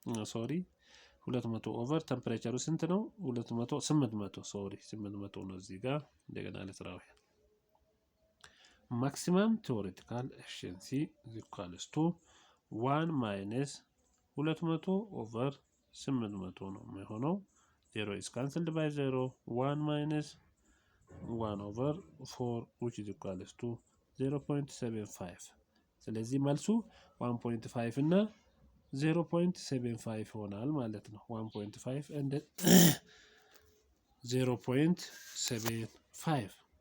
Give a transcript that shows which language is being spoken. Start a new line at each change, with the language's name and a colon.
Amharic: ሶሪ 200 ኦቨር ቴምፕሬቸሩ ስንት ነው? 800 ሶሪ 800 ነው። እዚህ ጋር እንደገና ለስራው ማክሲመም ቴዎሬቲካል ኤፊሽንሲ ኢኳልስ ቱ 1 ማይነስ 200 ኦቨር 800 ነው የሚሆነው።
English: 0 is cancelled by 0. 1 minus 1 over 4 which is equals to 0.75.
Amharic: ስለዚህ መልሱ 1.5 እና 0.75 ይሆናል ማለት ነው።
English: 1.5 and 0.75.